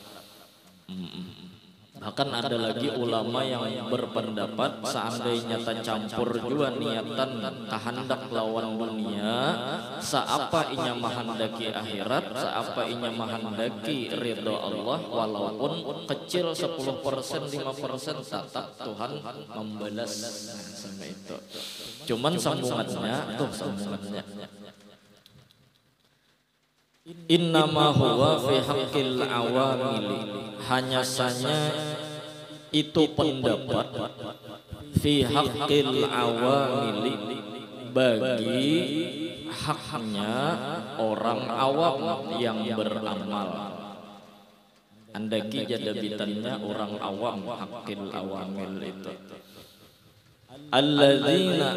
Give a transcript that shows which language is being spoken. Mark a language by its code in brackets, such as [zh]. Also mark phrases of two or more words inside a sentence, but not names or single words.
[bjn] Bahkan ada lagi ulama yang berpendapat seandainya tercampur juga niatan kehendak lawan dunia, seapa inya mahandaki akhirat, seapa inya mahandaki ridho Allah, walaupun kecil 10%, 5%, tetap Tuhan membalas. Sama itu. Cuman sambungannya [ar] إنما هو في حق العاملين, [bjn] hanya saja itu pendapat [ar] في حق العاملين, [bjn] bagi haknya orang awam yang beramal. Andaki jadabitannya orang awam, [ar] حق العامل [bjn] itu alladzina,